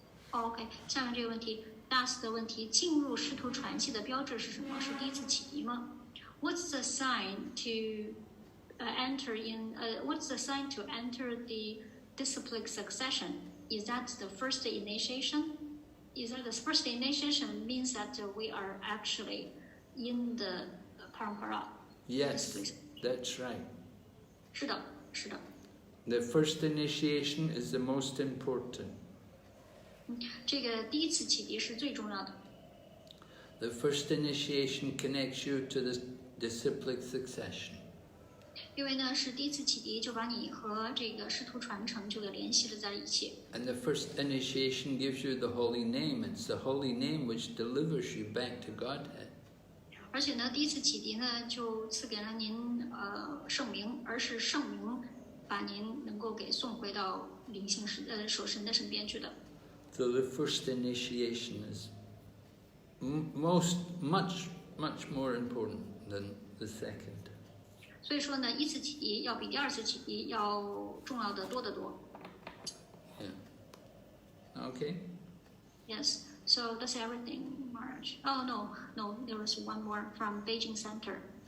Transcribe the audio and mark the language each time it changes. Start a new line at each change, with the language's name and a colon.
Chinese: OK， 下面这个问题，大四的问题，进入师徒传系的标志是什么？是第一次启迪吗
English: ？What's the sign to enter in? What's the sign to enter the disciplic succession? Is that the first initiation?Is that the first initiation means that we are actually in the parampara? Yes, that's right.
Chinese: 是的，是的。
English: The first initiation is the most important.
Chinese: 这个第一次启迪是最重要的。
English: The first initiation connects you to the disciplic succession.
Chinese: 因为呢，是第一次启迪，就把你和这个师徒传承就给联系了在一起。
English: And the first initiation gives you the holy name. It's the holy name which delivers you back to Godhead.
Chinese: 而且呢，第一次启迪呢，就赐给了您圣名，而是圣名把您能够给送回到灵性守神的身边去的。
English: So the first initiation is much more important than the second.
Chinese: 所以说呢，一次启迪要比第二次启迪要重要的多得多。
English: Yeah. Okay. Yes. So that's everything, Maharaj. Oh no, there was one more from Beijing Center.